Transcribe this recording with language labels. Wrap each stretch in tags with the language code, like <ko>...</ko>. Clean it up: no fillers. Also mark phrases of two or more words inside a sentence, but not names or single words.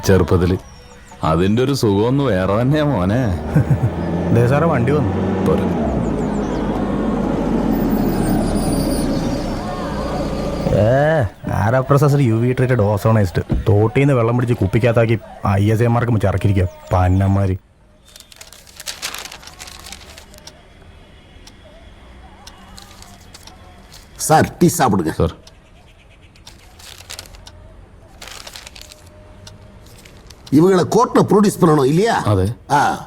<ml>ചെറുപ്പത്തില്. അതിന്റെ ഒരു സുഖമൊന്നും വേറെ തന്നെയാ മോനെ. ദേ സാറേ വണ്ടി വന്നു. പോരെ. ആരാപ്രസർ</ml> <en>UV treated ozonised</en> <ml>തോട്ടീന്ന് വെള്ളം പിടിച്ച് കുപ്പിക്കകത്താക്കി ISAമാർക്ക് വെച്ച് ഇറക്കിയിരിക്കുക പന്നന്മാര്.</ml> <ta>சார் டீ சாப்பிடுங்க.</ta> <ml>സാർ</ml> <ta>இவங்களை கோர்ட்ல ப்ரொடியூஸ் பண்ணணும் இல்லையா?</ta> <ml>അതെ. ஆ.</ml>